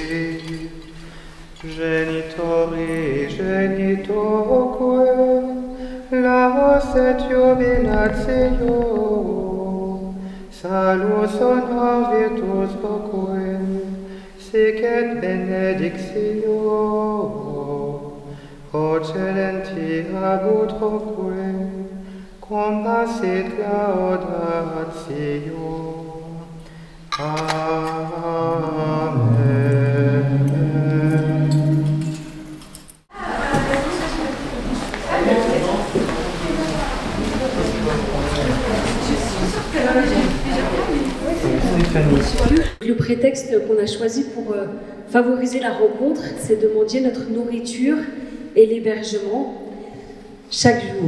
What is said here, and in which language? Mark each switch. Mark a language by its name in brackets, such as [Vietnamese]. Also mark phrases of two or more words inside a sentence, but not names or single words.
[Latin] Genitori genitoque, laus et jubilatio, salus honor virtus voque, sic et benedictio, procedenti ab utroque, compassit laudatio. Amen. [French] Le prétexte qu'on a choisi pour favoriser la rencontre, c'est de mendier notre nourriture et l'hébergement chaque jour.